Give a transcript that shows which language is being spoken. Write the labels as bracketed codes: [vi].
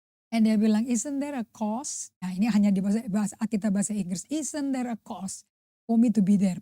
[en] And [id] dia bilang, [en] isn't there a cause? [id] Nah ini hanya di bahasa Inggris. [en] Isn't there a cause for me to be there?